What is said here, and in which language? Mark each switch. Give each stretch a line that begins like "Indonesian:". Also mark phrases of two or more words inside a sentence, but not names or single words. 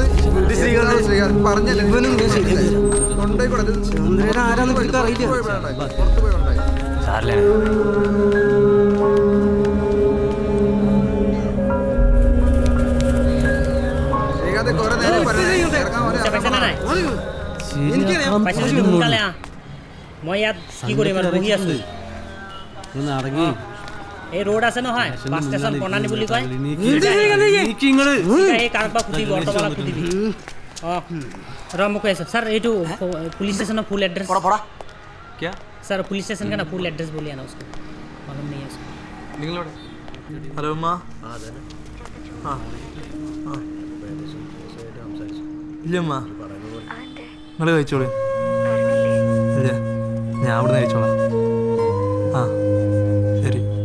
Malayalam: ശ്രീകാന്ത് പറഞ്ഞല്ലേ ചന്ദ്രൻ ആരാന്ന് എനിക്ക് അറിയില്ല. ശ്രീകാന്ത് കുറെ നേരം
Assamese: মই ইয়াত কি কৰিম আৰু বহি আছো। এই ৰোড আছে নহয়, বাছ ষ্টেচন প্ৰণালী বুলি কয়। এই কাৰোবাক সুধিবি, অট'বালাক সুধিবি। অঁ ৰ মোক কৈ আছো ছাৰ, এইটো
English: police station full address
Hindi: क्या सर?
English: police station
Hindi: का ना
English: full address
Hindi: बोलिए ना, उसको मालूम नहीं है उसको।
Malayalam: ഹലോ ഉമ്മ. ഇല്ല ഉമ്മ, നിങ്ങൾ കഴിച്ചോളൂ. ഇല്ല, ഞാൻ അവിടെ നിന്ന് കഴിച്ചോളാം. ആ ശരി.